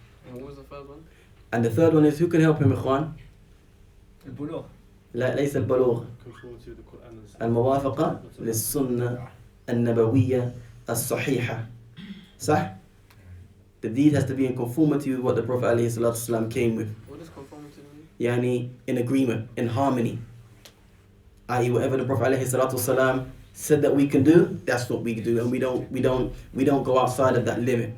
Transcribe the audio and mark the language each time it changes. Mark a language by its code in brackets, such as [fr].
[en] And what was the third one? And the third one is, who can help him إخوان؟ [ar] البلوغ. لا ليس البلوغ. [en] Conformity with the Quran and Sunnah. [ar] الموافقة للسنة النبوية الصحيحة. صح? [en] The deed has to be in conformity with what the Prophet ﷺ came with. What does conformity mean? Yani in agreement, in harmony. I.e., whatever the Prophet ﷺ said that we can do, that's what we do, and we don't go outside of that limit.